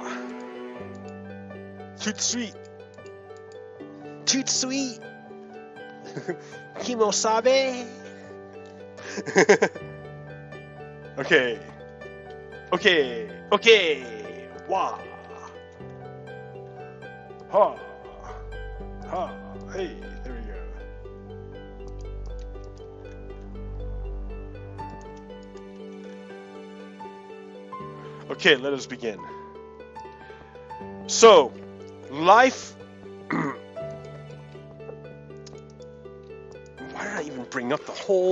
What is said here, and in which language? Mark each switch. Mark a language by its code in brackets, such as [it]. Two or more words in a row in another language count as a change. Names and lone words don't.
[fr] Tout de suite. Tout de suite. [en] Kimo sabe. Okay. Wah. Ha. Ha. Hey, there we go. Okay, let us begin. So, life. Why did I even bring up the whole?